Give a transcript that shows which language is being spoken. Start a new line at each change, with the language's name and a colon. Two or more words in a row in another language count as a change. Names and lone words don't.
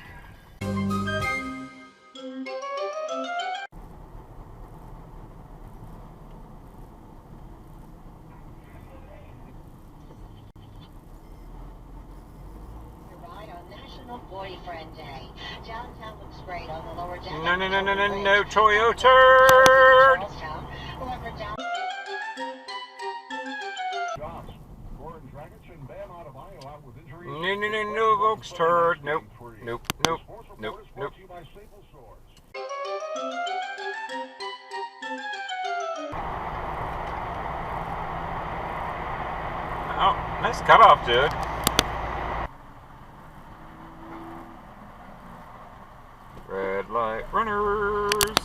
English: Boyfriend Day. Downtown looks great on the lower deck. No, no, no, no, no, no, Toyo turd. No, no, no, no, folks, turd. Nope, nope, nope, nope, nope. Oh, nice cutoff, dude. Red light runners.